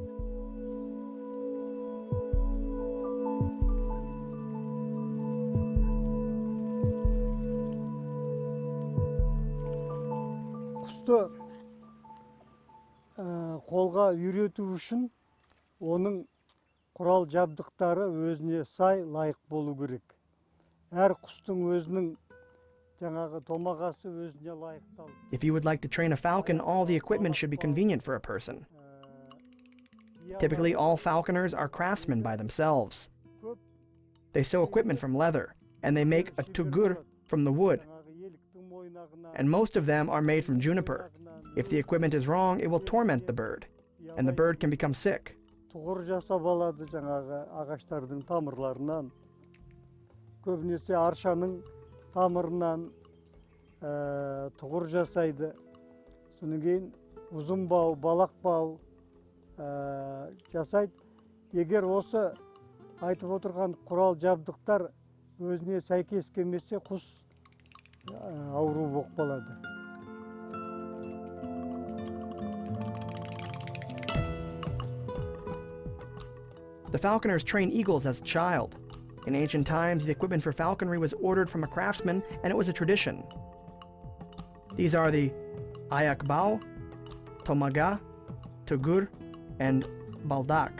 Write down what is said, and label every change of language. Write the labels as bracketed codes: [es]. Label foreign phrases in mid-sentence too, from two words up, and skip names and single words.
[kk] Құсты қолға үйрету үшін оның құрал жабдықтары өзіне сай лайық болу керек. Әр құстың өзінің жаңағы томағасы өзіне лайықталды. [en] If you would like to train a falcon, all the equipment should be convenient for a person. Typically, all falconers are craftsmen by themselves. They sew equipment from leather, and they make a tugur from the wood. And most of them are made from juniper. If the equipment is wrong, it will torment the bird, and the bird can become sick. [kk] Тұғыр жасап алады жаңағы ағаштардың тамырларынан. Көбінесе аршаның тамырынан тұғыр жасайды. Содан кейін ұзын бау, балақ бау жасайды. Егер осы айтып отырған құрал жабдықтар өзіне сәйкес келмесе, құс ауру болып қалады. [en] The falconers train eagles as a child. In ancient times, the equipment for falconry was ordered from a craftsman, and it was a tradition. These are the ayakbao, tomaga, tugur, and baldak.